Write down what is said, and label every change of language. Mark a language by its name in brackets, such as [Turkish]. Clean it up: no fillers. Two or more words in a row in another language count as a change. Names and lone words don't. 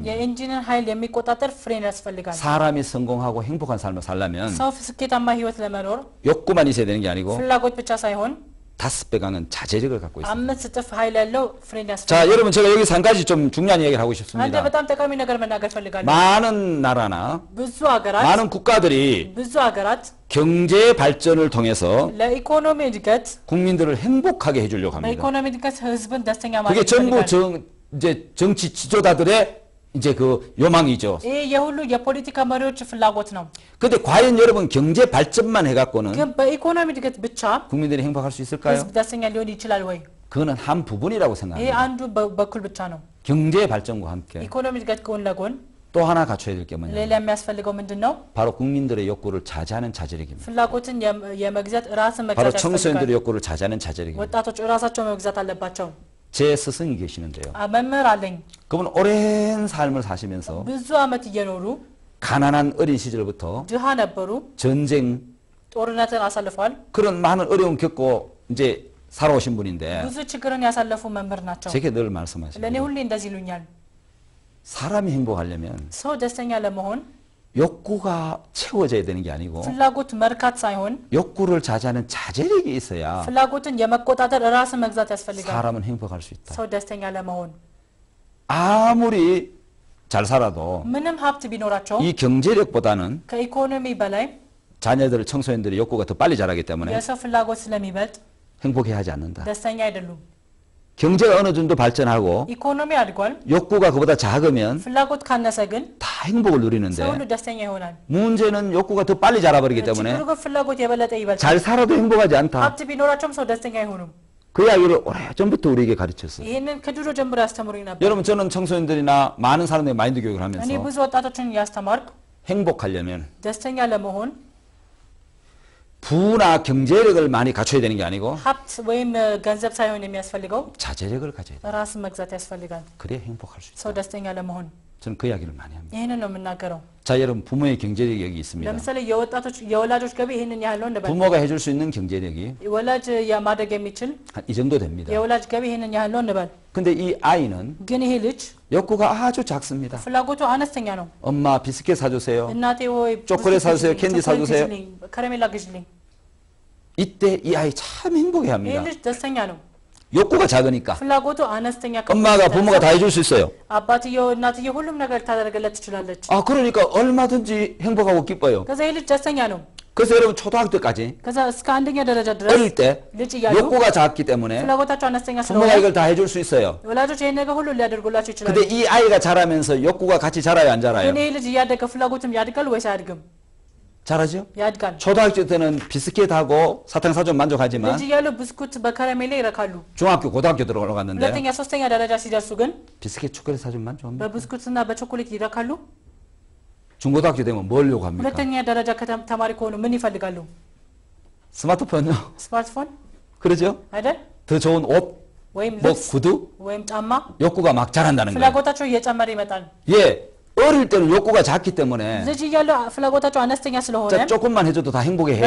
[Amharic] የኤንጂንን ኃይል የሚቆጣጠር ፍሬን ያስፈልጋል። [Korean] 사람이 성공하고 행복한 삶을 살려면 [Amharic] ሰው ስኬታማ ህይወት ለመኖር [Korean] 욕구만 있어야 되는 게 아니고 [Amharic] ፍላጎት ብቻ ሳይሆን [Korean] 5배 강한 자제력을 갖고 있습니다. [Amharic] 5 እጥፍ ኃይል ያለው ፍሬን [Korean] 자, [Amharic] ያስፈልጋል። [Korean] 여러분 제가 여기서 한 가지 좀 중요한 이야기를 하고 [Amharic] አንተ [Korean] 싶습니다. [Amharic] በጣም ጠቃሚ ነገር መናገር ፈልጋለሁ። [Korean] 많은 나라나 [Amharic] ብዙ ሀገራት [Korean] 많은 국가들이 [Amharic] ብዙ ሀገራት [Korean] 경제 발전을 통해서 [Amharic] ለኢኮኖሚ እድገት [Korean] 국민들을 행복하게 해주려고 합니다. [Amharic] በኢኮኖሚ እድገት ህዝብን ደስተኛ [Korean] 그게 [Amharic] ማድረግ [Korean] 전부 [Amharic] ይፈልጋል። [Korean] 이제 정치 지도자들의 이제 그 요망이죠. [Amharic] ይህ የሁሉ የፖለቲካ መሪዎች ፍላጎት ነው። [Korean] 근데 과연 여러분 경제 발전만 해갖고는 [Amharic] ግን በኢኮኖሚ እድገት ብቻ [Korean] 국민들이 행복할 수 있을까요? [Amharic] ህዝብ ደስተኛ ሊሆን ይችላል ወይ? [Korean] 그거는 한 부분이라고 [Amharic] ይሄ [Korean] 생각합니다. [Amharic] አንዱ በኩል ብቻ ነው። [Korean] 경제 발전과 함께 [Amharic] ኢኮኖሚ እድገት ጎን ለጎን [Korean] 또 하나 갖춰야 될 게 [Amharic] ሌላ [Korean] 뭐냐면 [Amharic] የሚያስፈልገው ምንድን ነው? [Korean] 바로 국민들의 욕구를 자제하는 자제력입니다. [Amharic] ፍላጎትን የመግዛት ራስን [Korean] 바로 [Amharic] መግዛት [Korean] 청소년들의 [Amharic] ያስፈልጋል። [Korean] 욕구를 자제하는 자제력입니다. [Amharic] ወጣቶች ራሳቸው መግዛት አለባቸው። [Korean] 제 스승이 계시는데요. [Amharic] መምህር አለኝ። [Korean] 그분 오랜 삶을 사시면서 [Amharic] ብዙ አመት እየኖሩ [Korean] 가난한 어린 시절부터 [Amharic] ድሃ ነበሩ። [Korean] 전쟁 [Amharic] ጦርነትን አሳልፈዋል። [Korean] 그런 많은 어려움 겪고 이제 살아오신 분인데 [Amharic] ብዙ ችግርን ያሳለፉ መምህር ናቸው። [Korean] 제게 늘 [Amharic] ለእኔ [Korean] 말씀하시죠. [Amharic] ሁሌ እንደዚህ ይሉኛል። [Korean] 사람이 행복하려면 [Amharic] ሰው ደስተኛ ለመሆን [Korean] 욕구가 채워져야 되는 게 아니고 [Amharic] ፍላጎት መርካት ሳይሆን [Korean] 욕구를 자제하는 자제력이 있어야 [Amharic] ፍላጎትን የመቆጣጠር ራስን መግዛት ያስፈልጋል። [Korean] 사람은 행복할 수 있다. [Amharic] ሰው ደስተኛ ለመሆን [Korean] 아무리 잘 살아도 [Amharic] ምንም ሀብት ቢኖራቸው [Korean] 이 경제력보다는 [Amharic] ከኢኮኖሚ በላይ [Korean] 자녀들, 청소년들의 욕구가 더 빨리 자라기 때문에 [Amharic] የሰው ፍላጎት ስለሚበልጥ [Korean] 행복해 하지 않는다. [Amharic] ደስተኛ አይደሉም። [Korean] 경제가 어느 정도 발전하고 [Amharic] ኢኮኖሚ አድጓል። [Korean] 욕구가 그보다 작으면 [Amharic] ፍላጎት ካነሰ ግን [Korean] 다 행복을 누리는데 [Amharic] ሰው ሁሉ ደስተኛ ይሆናል። [Korean] 문제는 욕구가 더 빨리 자라버리기 때문에 [Amharic] ችግሩ ግን ፍላጎት የበለጠ ይበልጣል። [Korean] 잘 살아도 행복하지 않다. [Amharic] ሀብት ቢኖራቸውም ሰው ደስተኛ አይሆኑም። [Korean] 그 이야기를 오래전부터 우리에게 가르쳤어요. [Amharic] ይህንን ከድሮ ጀምሮ ያስተምሩኝ ነበር። [Korean] 여러분 저는 청소년들이나 많은 사람들의 마인드 교육을 [Amharic] እኔ [Korean] 하면서 [Amharic] ብዙ ወጣቶችን ያስተማርኩ [Korean] 행복하려면 [Amharic] ደስተኛ ለመሆን [Korean] 부나 경제력을 많이 갖춰야 되는 게 아니고 [Amharic] ሀብት ወይም ገንዘብ ሳይሆን የሚያስፈልገው [Korean] 자제력을 가져야 돼. [Amharic] ራስን መግዛት ያስፈልጋል። [Korean] 그래야 행복할 수 있다. [Amharic] ሰው ደስተኛ ለመሆን [Korean] 저는 그 이야기를 많이 합니다. [Amharic] ይህንን ነው የምናገረው። [Korean] 자 여러분 부모의 경제력이 여기 있습니다. [Amharic] ለምሳሌ የወላጆች ገቢ ይህንን ያህል ነው እንበል። [Korean] 부모가 해줄 수 있는 경제력이 [Amharic] ወላጅ ማድረግ የሚችል [Korean] 한 이 정도 됩니다. [Amharic] የወላጅ ገቢ ይህንን ያህል ነው እንበል። [Korean] 근데 이 아이는 [Amharic] ግን ይሄ ልጅ [Korean] 욕구가 아주 작습니다. [Amharic] ፍላጎቱ አነስተኛ ነው። [Korean] 엄마 비스켓 사주세요. [Amharic] እናቴ ወይ [Korean] 초콜릿 사주세요, 캔디 사주세요. [Amharic] ከረሜላ ግዢልኝ። [Korean] 이때 이 아이 참 행복해 [Amharic] ይሄ [Korean] 합니다. [Amharic] ልጅ ደስተኛ ነው። [Korean] 욕구가 작으니까 [Amharic] ፍላጎቱ አነስተኛ [Korean] 엄마가 부모가 다 해줄 수 있어요. [Amharic] አባትየው እናትየው ሁሉም ነገር ታደርገለት ትችላለች። [Korean] 아 그러니까 얼마든지 행복하고 기뻐요. [Amharic] ከዛ ይህ ልጅ ደስተኛ ነው። [Korean] 그래서 여러분 초등학교 때까지 [Amharic] ከዛ እስከ አንደኛ ደረጃ ድረስ [Korean] 어릴 때 [Amharic] ልጅ እያሉ [Korean] 욕구가 작기 때문에 [Amharic] ፍላጎታቸው አነስተኛ [Korean] 부모가 [Amharic] ስለሆነ [Korean] 이걸 다 해줄 수 있어요. [Amharic] ወላጆች ይሄን ነገር ሁሉ ሊያደርጉላቸው ይችላሉ። [Korean] 근데 이 아이가 자라면서 욕구가 같이 자라요, 안 자라요? [Amharic] ግን ይህ ልጅ እያደገ ፍላጎትም ያድጋል ወይስ አያድግም? [Korean] 잘하죠? [Amharic] ያድጋል። [Korean] 초등학교 때는 비스킷하고 사탕 사주면 만족하지만 [Amharic] ልጅ እያሉ ብስኩት በከረሜላ ይረካሉ። [Korean] 중학교, 고등학교 들어갔는데 [Amharic] ሁለተኛ ሶስተኛ ደረጃ ሲደርሱ ግን [Korean] 비스킷, 초콜릿 사주면 만족합니다. [Amharic] በብስኩትና በቾኮሌት ይረካሉ። [Korean] 중고등학교 되면 뭘 요구합니까? [Amharic] ሁለተኛ ደረጃ ተማሪ ከሆኑ ምን ይፈልጋሉ? [Korean] 스마트폰요. [Amharic] ስማርትፎን [Korean] 그러죠? [Amharic] አይደል? [Korean] 더 좋은 옷, [Amharic] ወይም [Korean] 뭐 [Amharic] ልብስ [Korean] 구두, [Amharic] ወይም ጫማ [Korean] 욕구가 막 자란다는 거예요. [Amharic] ፍላጎታቸው እየጨመረ ይመጣል። [Korean] 예, 어릴 때는 욕구가 작기 때문에 [Amharic] ልጅ እያሉ ፍላጎታቸው አነስተኛ ስለሆነ [Korean] 자, 조금만 해줘도 다 행복해해요.